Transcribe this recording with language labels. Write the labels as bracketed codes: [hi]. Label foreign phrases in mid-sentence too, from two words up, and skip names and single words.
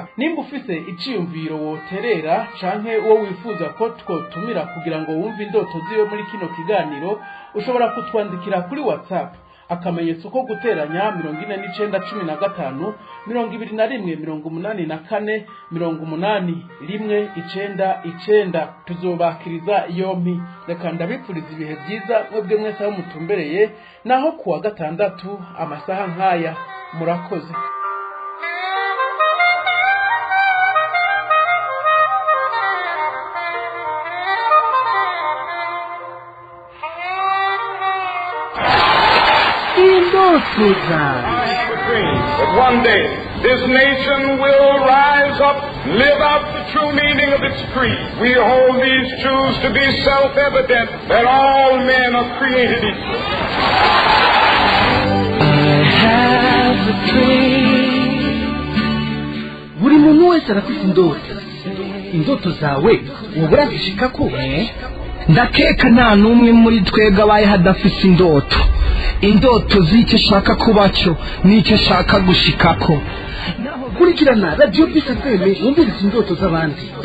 [rn] Nimba ufise iciyumviro woterera canke wo wifuza ko twotumira kugira ngo wumve indoto ziwe muri kino kiganiro, ushobora kutwandikira kuri WhatsApp akamenyetso ko guteranya 4915 21 84 tuzobakiriza yompi. Reka ndabipfuriza ibihe byiza mwebwe mwese aho mutumbereye, naho kuwa gatandatu amasaha nkaya murakoze. [en] But one day, this nation will rise up, live out the true meaning of its creed. We hold these truths to be self-evident, that all men are created equal. I have a dream. [rn] buri muntu wese arafite indoto zawe wabura zishikako ndakeka nta n'umwe muri twebwe abaye hadafite indoto z'icyo ashaka kuba cyo n'icyo ashaka gushikako. Kurikirana Radio Peace FM wumviriza indoto z'abandi.